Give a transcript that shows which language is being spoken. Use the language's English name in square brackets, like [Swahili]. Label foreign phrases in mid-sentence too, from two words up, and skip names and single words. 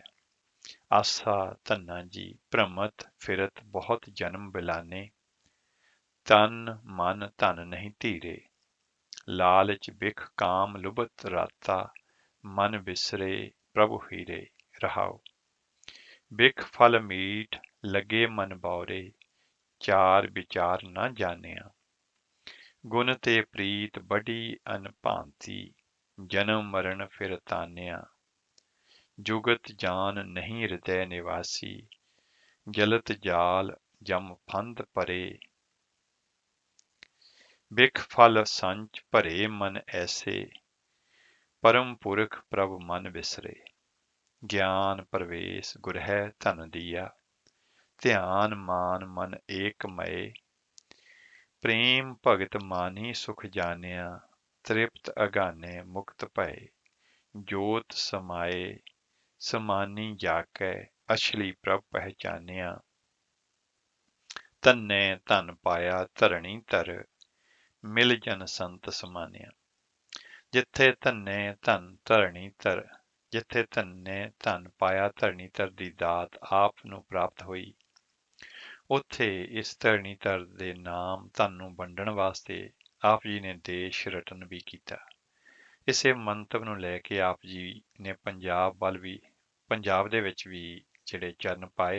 [Braj] ਆਸਾ ਧੰਨਾ ਜੀ, ਭ੍ਰਮਤ ਫਿਰਤ ਬਹੁਤ ਜਨਮ ਬਿਲਾਨੇ, ਤਨ ਮਨ ਧਨ ਨਹੀਂ ਧੀਰੇ। ਲਾਲਚ ਬਿਖ ਕਾਮ ਲੁਭਤ ਰਾਤਾ, ਮਨ ਬਿਸਰੇ ਪ੍ਰਭੁ ਹੀਰੇ। ਰਹਾਉ। ਬਿਖ ਫਲ ਮੀਠ ਲੱਗੇ ਮਨ ਬੌਰੇ, चार विचार न जानिया। गुण ते प्रीत बड़ी अनभांति, जन्म मरण फिर तानिया। जुगत जान नहीं हृदय निवासी, जलत जाल जम फंद परे। बिख फल संच भरे मन ऐसे, परम पुरख प्रभ मन बिसरे। ज्ञान प्रवेश गुर है धन दिया, ध्यान मान मन एक मय। प्रेम भगत मानी सुख जानिया, तृप्त अगाने मुक्त भय। जोत समाए समानी जाकै, अछली प्रभ पहचानिया। धन्ने धन पाया धरणी धर, मिल जन संत समानिया। [Punjabi] ਜਿੱਥੇ ਧੰਨੇ ਧਨ ਧਰਣੀ ਧਰ, ਜਿੱਥੇ ਧੰਨੇ ਧਨ ਪਾਇਆ ਧਰਣੀ ਧਰ ਦੀ ਦਾਤ ਆਪ ਨੂੰ ਪ੍ਰਾਪਤ ਹੋਈ, ਉੱਥੇ ਇਸ ਧਰਣੀ ਧਰ ਦੇ ਨਾਮ ਧਨ ਨੂੰ ਵੰਡਣ ਵਾਸਤੇ ਆਪ ਜੀ ਨੇ ਦੇਸ਼ ਰਟਨ ਵੀ ਕੀਤਾ। ਇਸੇ ਮੰਤਵ ਨੂੰ ਲੈ ਕੇ ਆਪ ਜੀ ਨੇ ਪੰਜਾਬ ਦੇ ਵਿੱਚ ਵੀ ਜਿਹੜੇ ਚਰਨ ਪਾਏ।